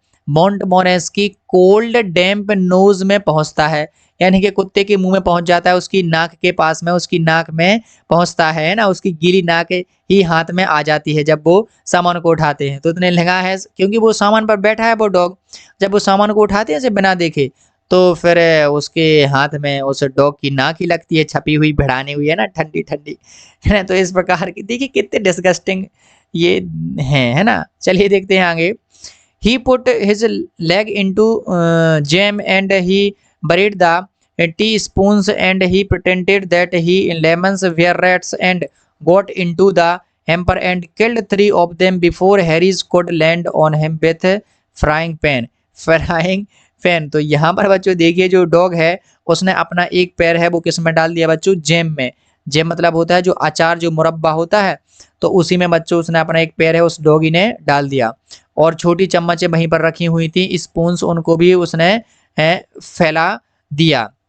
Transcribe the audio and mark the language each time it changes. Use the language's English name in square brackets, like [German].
[Hindi] मोंटमोरेंस की कोल्ड डैम्प नोज में पहुंचता है, यानी कि कुत्ते के मुंह में पहुंच जाता है, उसकी नाक के पास में, उसकी नाक में पहुंचता है ना, उसकी गीली नाक ही हाथ में आ जाती है जब वो सामान को उठाते हैं। तो इतने लगा है क्योंकि वो सामान पर बैठा है वो डॉग, जब वो सामान को उठाते हैं ऐसे बिना देखे, तो फिर उसके हाथ में उस डॉग की नाक ही लगती है, छपी हुई भिड़ानी हुई है ना, ठंडी ठंडी, है ना। तो इस प्रकार की देखिए कितने डिस्गस्टिंग ये है ना। चलिए देखते हैं आगे। [English] He put his leg into jam and he buried the teaspoons and he pretended that he lemons were rats and got into the hamper and killed 3 of them before Harris could land on him with frying pan. Frying pan। [Hindi] तो यहाँ पर बच्चों देखिए जो dog है उसने अपना एक पैर है वो किस में डाल दिया बच्चों, जैम में। जैम मतलब होता है जो अचार, जो मुरब्बा होता है, तो उसी में बच्चों उसने अपना एक पैर है उस डॉगी ने डाल दिया। और छोटी चम्मचें वहीं पर रखी हुई थी, स्पून्स, उनको भी उसने फैला दिया।